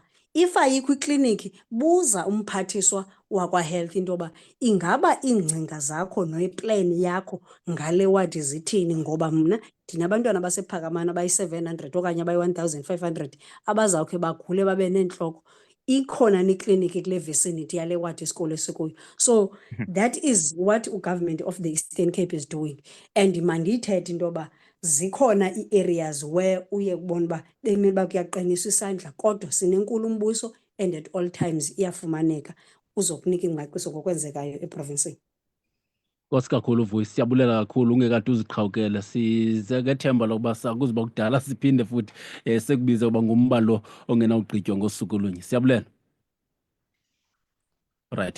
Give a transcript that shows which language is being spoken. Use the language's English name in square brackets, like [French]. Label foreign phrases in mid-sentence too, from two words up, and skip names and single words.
[Xhosa] If ayikho iklinikhi, buza umphathiswa wakwa-health into yoba ingaba iingcinga zakho neplan yakho ngale wadi zithini, ngoba mna ndinabantwana basephakamana abayi-700 okanye abayi-1500 abazawukhe bakhule babe neentloko. Ikhona neklinikhi kule vicinity yale wadi isikolo esikuyo. [English] So that is what ugovernment of the Eastern Cape is doing. [Xhosa] And mandiyithethe into yoba zikhona ii-areas where uye kubona uba bekumele uba kuyaqiniswa isandla, kodwa sinenkulumbuso and [English] at all times [Xhosa] iyafumaneka uzokunika ingcaciso ngokwenzekayo eprovinsini. Nkosi kakhulu Vuyisi, siyabulela kakhulu ungekade uziqhawukele. Size ngethemba lokuba sakuziba kudala siphinde futhi sekubize uba ngumba lo ongenawugqitywa ngosuku lunye. Siyabulela. Right,